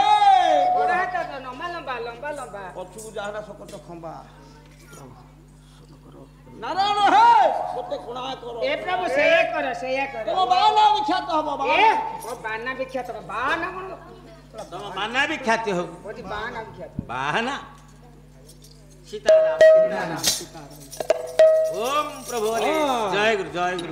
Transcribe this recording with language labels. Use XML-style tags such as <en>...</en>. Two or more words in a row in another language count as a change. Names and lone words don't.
<or>ଗୋଡ଼ ହାତ ଲମ୍ବା ଲମ୍ବା ଲମ୍ବା ଲମ୍ବା ପଛକୁ ଯାହାଟା ସକଟ ଖମ୍ବା ନାରାୟଣ ହେ ଗୋଟେ କୋଣା କର ଏ ପ୍ରଭୁ ସେଇଆ କର ତମ ବାନା ବିଖ୍ୟାତ ହବ ଏ ଓ ବାନା ବିଖ୍ୟାତ ବାନା କଣ ତମ ବାନା ବି ଖ୍ୟାତି ହଉ ଓଟି ବାନା ବିଖ୍ୟାତ</or> <hi>ବାହାନା सीताराम सीताराम सीताराम ओम प्रभु बोले जय गुरु जय गुरु</hi>